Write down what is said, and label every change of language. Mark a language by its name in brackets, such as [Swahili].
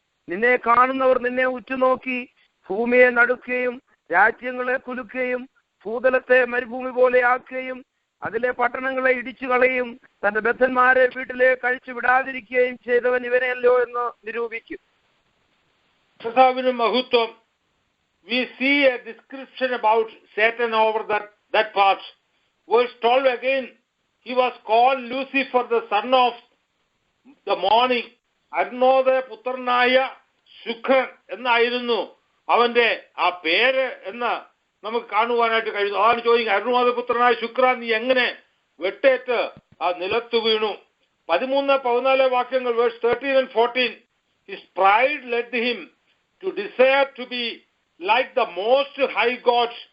[Malayalam] നിന്നെ കാണുന്നവർ നിന്നെ ഉറ്റുനോക്കി ഭൂമിയെ നടുക്കുകയും രാജ്യങ്ങളെ കുലുക്കുകയും ഭൂതലത്തെ മരുഭൂമി പോലെ ആക്കുകയും അതിലെ പട്ടണങ്ങളെ ഇടിച്ചു കളയും. തന്റെ ബദ്ധന്മാരെ വീട്ടിലേക്ക് കഴിച്ചു വിടാതിരിക്കുകയും ചെയ്തവൻ ഇവനെയല്ലോ എന്ന് നിരൂപിക്കും. കർത്താവിന് മഹത്വം. [English] We see a description about Satan over that part. Verse 12 again, he was called Lucifer, the son of the morning. [Malayalam] Arunodaya പുത്രനായ ശുക്രൻ എന്നായിരുന്നു അവന്റെ ആ പേര് എന്ന് നമുക്ക് കാണുവാനായിട്ട് കഴിയുന്നു. അതാണ് ചോദിക്കുക, അരുണോദയ പുത്രനായ ശുക്ര, നീ എങ്ങനെ വെട്ടേറ്റ് ആ നിലത്ത് വീണു? [English] 13-14 വാക്യങ്ങൾ, verse 13 and 14. His pride led him to desire to be like the most high God.